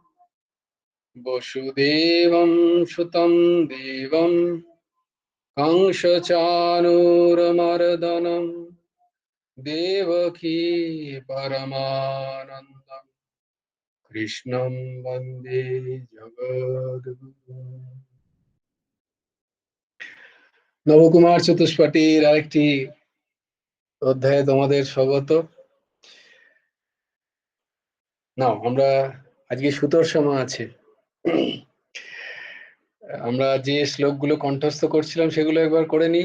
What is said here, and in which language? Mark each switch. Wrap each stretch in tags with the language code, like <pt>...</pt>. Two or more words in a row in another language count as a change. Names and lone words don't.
<sa>वसुदेवं सुतं देवं कंसचाणूरमर्दनं देवकी परमानन्दं कृष्णं वन्दे जगद्गुरुं।</sa> <bn>নবকুমার চতুষ্পাঠীর আরেকটি অধ্যায়ে তোমাদের স্বাগত। নাও আমরা আজকে সুতোর আছে। আমরা যে শ্লোকগুলো কণ্ঠস্থ করছিলাম সেগুলো একবার করে নিই।</bn>